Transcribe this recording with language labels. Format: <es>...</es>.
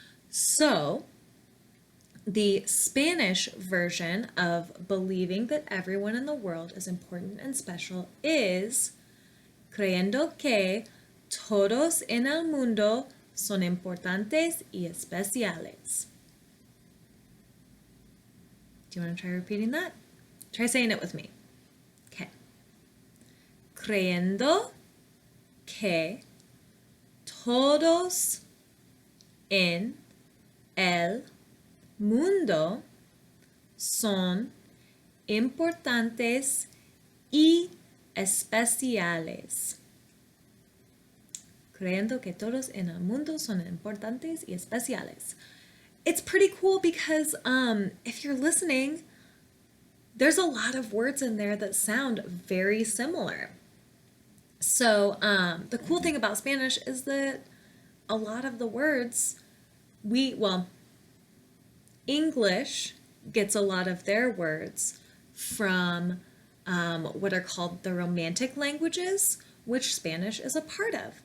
<en>So the Spanish version of believing that everyone in the world is important and special is creyendo que todos en el mundo son importantes y especiales. Do you want to try repeating that? Try saying it with me. Okay.</en> <es>Creyendo que todos en el mundo son importantes y especiales. Creyendo que todos en el mundo son importantes y especiales.</es> <en>It's pretty cool because if you're listening, there's a lot of words in there that sound very similar. So the cool thing about Spanish is that a lot of the words English gets a lot of their words from what are called the Romantic languages, which Spanish is a part of.</en>